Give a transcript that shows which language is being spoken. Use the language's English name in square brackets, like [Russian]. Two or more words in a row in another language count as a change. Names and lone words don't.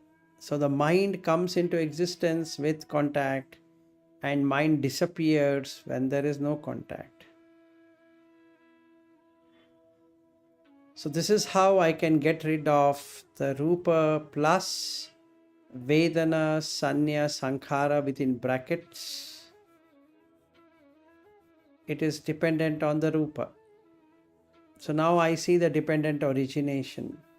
[English] So the mind comes into existence with contact and mind disappears when there is no contact. So this is how I can get rid of the rupa plus vedana, sanya, sankhara within brackets. It is dependent on the rupa. So now I see the dependent origination.